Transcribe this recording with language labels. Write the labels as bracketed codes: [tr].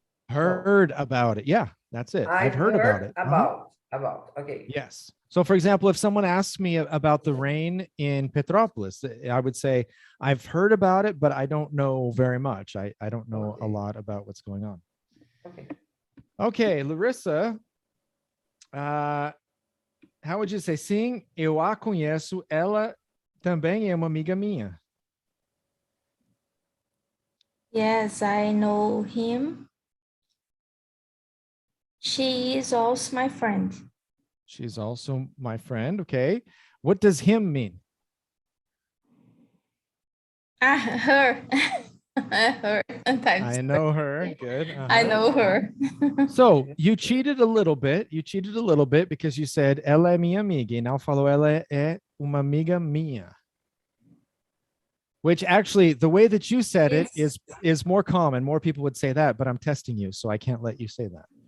[en] heard about it. Yeah, that's it. I've heard about it. About. About. Okay. Yes. So for example, if someone asks me about the rain in Petrópolis, I would say, I've heard about it, but I don't know very much. I don't know a lot about what's going on. Okay. Okay, Larissa, how would you say, [pt] sim, eu a conheço, ela também é uma amiga minha. [en] Yes, I know him. She is also my friend. She's also my friend. Okay. What does him mean? Her. Her. I know her. Good. I know her. So you cheated a little bit. You cheated a little bit because you said [pt] ela é minha amiga. E now falou ela é uma amiga minha. [en] Which actually, the way that you said it is more common. More people would say that, but I'm testing you, so I can't let you say that.